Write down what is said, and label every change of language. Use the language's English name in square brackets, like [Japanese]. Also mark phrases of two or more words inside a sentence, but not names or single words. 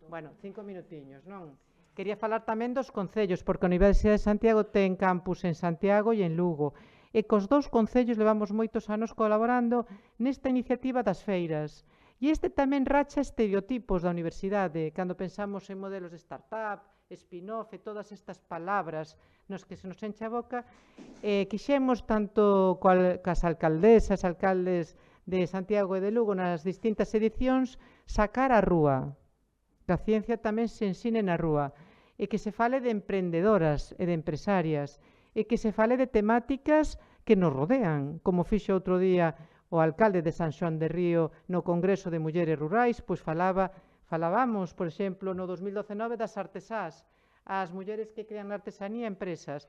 [Galician] Bueno, 5 minutiños, non? Quería falar tamén dos concellos, porque a Universidade de Santiago ten campus en Santiago e en Lugo. E cos dous concellos levamos moitos anos colaborando nesta iniciativa das feiras. E este tamén racha estereotipos da universidade, cando pensamos en modelos de [English] startup, spin-off [Galician] e todas estas palabras nos que se nos enche a boca, quixemos tanto cas alcaldesas, alcaldes de Santiago e de Lugo nas distintas edicións sacar a rúa, que a ciencia tamén se ensine na rúa, e que se fale de emprendedoras e de empresarias, e que se fale de temáticas que nos rodean, como fixo outro día o alcalde de San Xoán de Río no Congreso de Mulleres Rurais, pois falábamos, por exemplo, no 2019 das artesás, as mulleres que crean artesanía empresas.